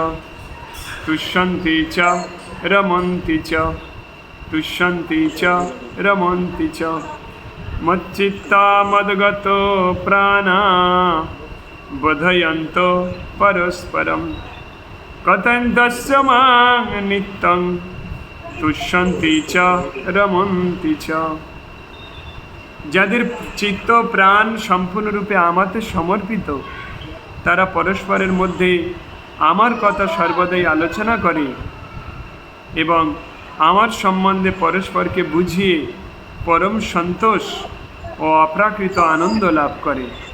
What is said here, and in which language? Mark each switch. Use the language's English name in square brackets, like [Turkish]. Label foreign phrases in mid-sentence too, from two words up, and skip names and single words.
[Sanskrit] চ মচ্চিত্তা মদগত প্রাণা বোধয়ন্ত পরস্পরম কথয়ন্তস্য মাং নিত্যং তুষ্যন্তি চ রমন্তি চ। [Bangla] যাদের চিত্ত প্রাণ সম্পূর্ণরূপে আমাতে সমর্পিত, তারা পরস্পরের মধ্যে আমার কথা সর্বদাই আলোচনা করে এবং আমার সম্বন্ধে পরস্পরকে বুঝিয়ে পরম সন্তোষ ও অপ্রাকৃত আনন্দ লাভ করে।